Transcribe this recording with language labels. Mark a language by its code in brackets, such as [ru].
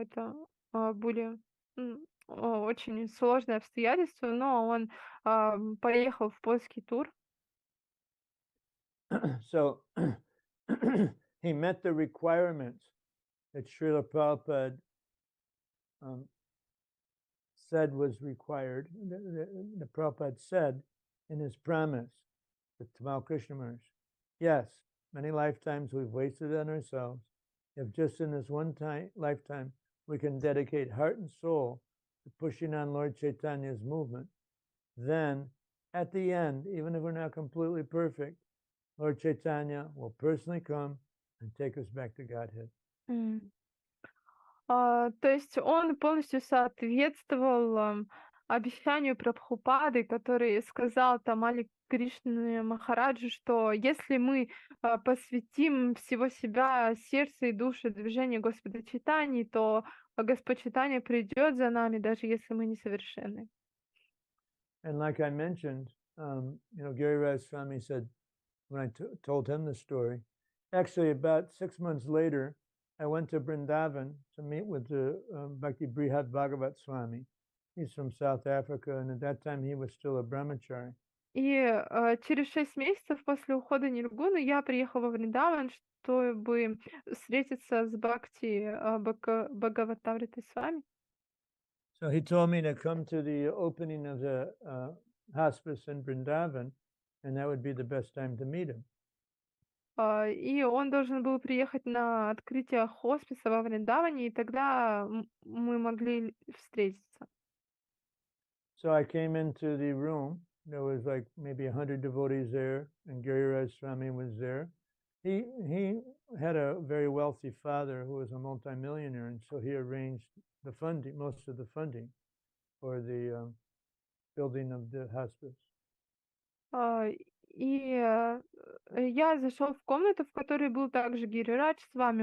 [ru] Это были очень сложные обстоятельства, но он поехал в польский тур. [en] So he met the requirements that Srila Prabhupada said was required. The Prabhupada said in his promise to Tamal Krishna Maharaj, yes, many lifetimes we've wasted on ourselves. If just in this one lifetime we can dedicate heart and soul to pushing on Lord Chaitanya's movement, then at the end, even if we're not completely perfect, Lord Chaitanya will personally come and take us back to Godhead. [ru] То есть он полностью соответствовал обещанию Прабхупады, который сказал Тамали Кришне Махараджу, что если мы посвятим всего себя, сердце и душу движению Господа Чайтаньи, то Господь Чайтанья придет за нами, даже если мы несовершенны. [en] And like I mentioned, Giriraj Swami said, when I told him the story, actually about 6 months later, I went to Vrindavan to meet with the Bhakti Brihad Bhagavat Swami. He's from South Africa, and at that time he was still a brahmachari. [ru] И через 6 месяцев после ухода Ниргуны я приехала во Вриндаван, чтобы встретиться с Бхакти Бхагаватам Свами. [en] So he told me to come to the opening of the hospice in Vrindavan, and that would be the best time to meet him. [ru] И он должен был приехать на открытие хосписа во Вриндаване, и тогда мы могли встретиться. [en] So I came into the room. There was like maybe 100 devotees there, and Giriraj Swami was there. He had a very wealthy father who was a multimillionaire, and so he arranged the funding, most of the funding, for the building of the hospice. [ru] А, я зашел в комнату, в которой был также Гирирадж с вами.